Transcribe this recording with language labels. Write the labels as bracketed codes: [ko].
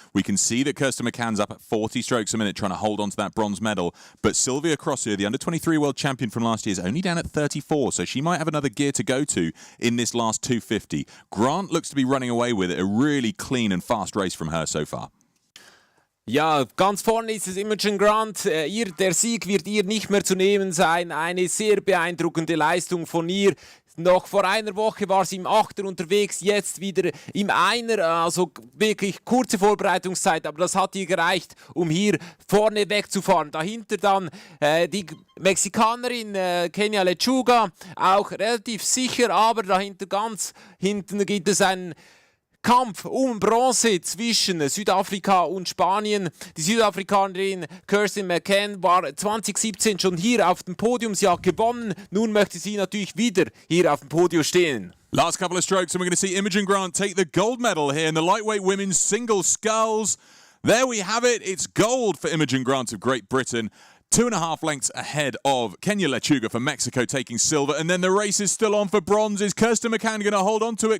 [en] We can see that Kirsten McCann's up at 40 strokes a minute trying to hold on to that bronze medal. But Silvia Crossier, the under-23 world champion from last year, is only down at 34, so she might have another gear to go to in this last 250. Grant looks to be running away with it. A really clean and fast race from her so far. [de] Ja, ganz vorne ist es Imogen Grant. Der Sieg wird ihr nicht mehr zu nehmen sein. Eine sehr beeindruckende Leistung von ihr. Noch vor einer Woche war sie im 8er unterwegs, jetzt wieder im 1er, also wirklich kurze Vorbereitungszeit, aber das hat ihr gereicht, um hier vorne wegzufahren. Dahinter dann die Mexikanerin Kenya Lechuga, auch relativ sicher, aber dahinter ganz hinten gibt es einen Kampf um Bronze zwischen Südafrika und Spanien. Die Südafrikanerin Kirsten McCann war 2017 schon hier auf dem Podium. Sie hat gewonnen. Nun möchte sie natürlich wieder hier auf dem Podium stehen. [en] Last couple of strokes and we're going to see Imogen Grant take the gold medal here in the lightweight women's single sculls. There we have it. It's gold for Imogen Grant of Great Britain. 2.5 lengths ahead of Kenya Lechuga for Mexico taking silver. And then the race is still on for bronze. Is Kirsten McCann going to hold on to it?